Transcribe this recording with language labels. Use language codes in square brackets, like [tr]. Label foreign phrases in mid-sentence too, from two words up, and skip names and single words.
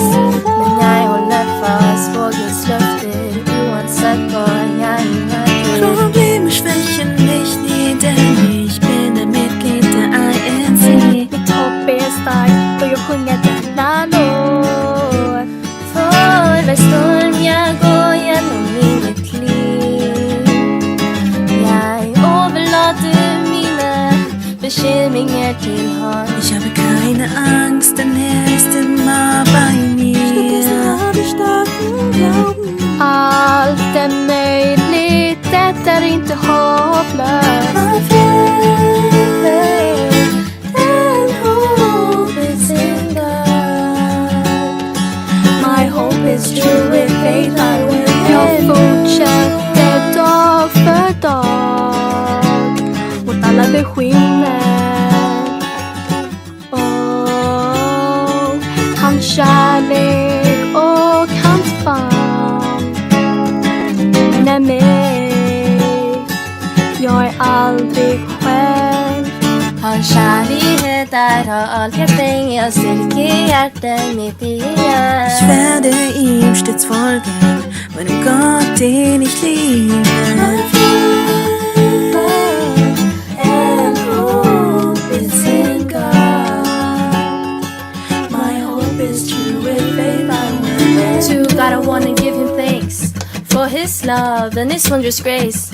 [sv] Men jag håller fast på Guds löfter oavsett vad jag hinner. [de] Probleme schwächen mich nie, denn ich bin ein Mitglied der INC. [sv] Mitt hopp är starkt och jag sjunger denna låt. För varje storm jag går genom i mitt liv, jag överlåter mina bekymringar till honom. [de] Ich habe keine Angst, denn er ist immer bei mir. Habe ich starken Glauben. [sv] Allt är möjligt, det är inte hopplöst. [en] My hope is true, with faith I will. [sv] Jag fortsätter dag för dag mot alla beskyller. Oh, hans kärlek och hans famn med mig. Jag är aldrig själv. Hans kärlighet har alltid fängt styrke hjärtat mitt igen. [de] Ich werde ihm stets folgen, meinem Gott, den ich liebe. [en] And hope is in God. My hope is true, with faith I will. To God I want to give him thanks for his love and his wondrous grace.